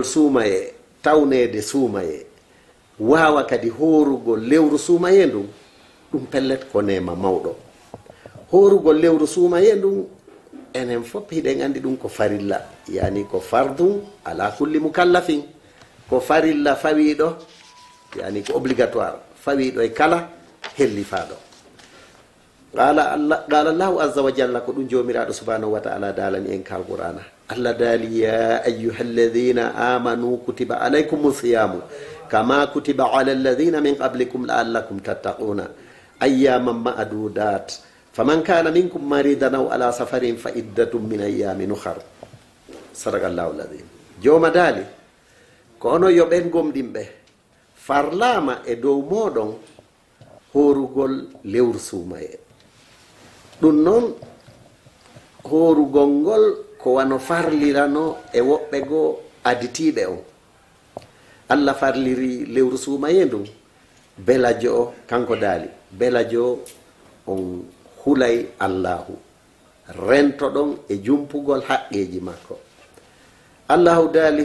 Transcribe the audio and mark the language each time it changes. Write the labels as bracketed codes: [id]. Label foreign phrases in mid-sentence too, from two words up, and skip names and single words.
[ff] suumaye tawnede suumaye wawa kadi horugol lewru suumaye ndum ɗum pellet ko nema mawɗo horugol lewru suumaye ndum enen fof hiɗen andi ɗum ko farilla yani ko [ar] فرض على كل مكلف [ff] ko farilla fawiɗo yani ko obligatoire fawiɗo e kala hellifaɗo [ar] قال الله عز وجل [ff] ko ɗum jomiraɗo [ar] سبحانه وتعالى [ff] dalani en kal qur'ana Allah dali [ar] يا أيها الذين آمنوا كتب عليكم الصيام كما كتب على الذين من قبلكم لعلكم تتقون أياما معدودات فمن كان منكم مريضا أو على سفر فعدة من أيام أخر صدق الله العظيم [ff] joma dali ko ono yo ɓen gomɗinɓe farlama e dow moɗon horugol lewru suumaye ɗum noon horugol ngol ko wano farlirano e woɓɓe goo aditiɓe on Allah farliri lewru suumaye ndum belajo o kanko daali belajo on hulay Allahu rentoɗon e jumpugol haqqeji makko Allahu daali